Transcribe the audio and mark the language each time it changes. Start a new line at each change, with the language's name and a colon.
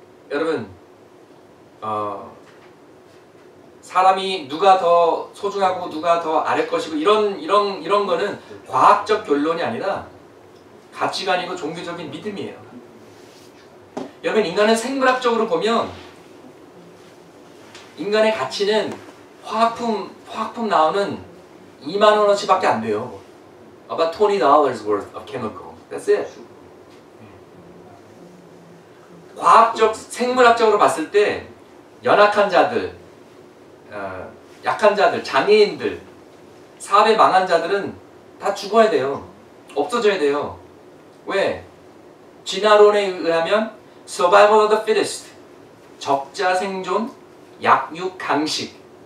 Korean: 여러분, 사람이 누가 더 소중하고 누가 더 아래 것이고 이런 거는 과학적 결론이 아니라 가치관이고 종교적인 믿음이에요. 여러분, 인간은 생물학적으로 보면 인간의 가치는 화학품 나오는 2만 원어치밖에 안 돼요.
English: About $20 worth of chemical. That's it.
Korean: 과학적, 생물학적으로 봤을 때 연약한 자들, 약한 자들, 장애인들, 사업에 망한 자들은 다 죽어야 돼요. 없어져야 돼요. 왜? 진화론에 의하면
English: Survival of the fittest,
Korean: 적자 생존, 약육 강식.